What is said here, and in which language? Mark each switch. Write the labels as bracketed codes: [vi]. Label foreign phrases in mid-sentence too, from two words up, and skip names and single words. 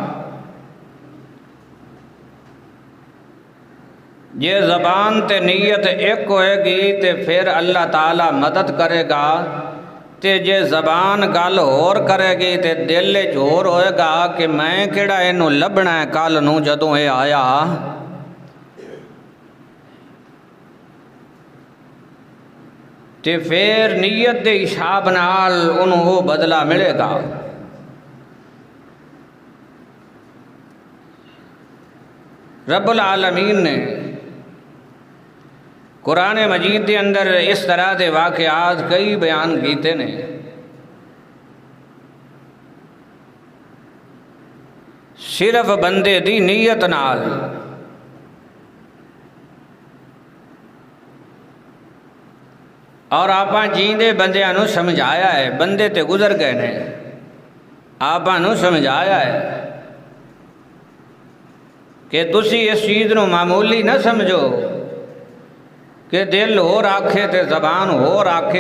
[pa] جے زبان تے نیت ایک ہووے گی تو پھر اللہ تعالیٰ مدد کرے گا، تے جے زبان گل ہور کرے گی تو دل چ ہور ہووے گا کہ میں کہڑا اینوں لبھنا ہے کل نوں جدوں یہ آیا. تے پھر نیت کے حساب نال انہوں نے وہ بدلہ ملے گا. [ur] رب العالمین نے قرآن مجید کے اندر اس طرح کے واقعات کئی بیان کیے نے. [pa] صرف بندے دی نیت نال اور آپاں جیندے بندیاں نوں سمجھایا ہے. بندے تے گزر گئے نے، آپاں نوں سمجھایا ہے کہ تسی اس چیز نوں معمولی نہ سمجھو کہ دل ہور آکھے تے زبان ہور آکھے.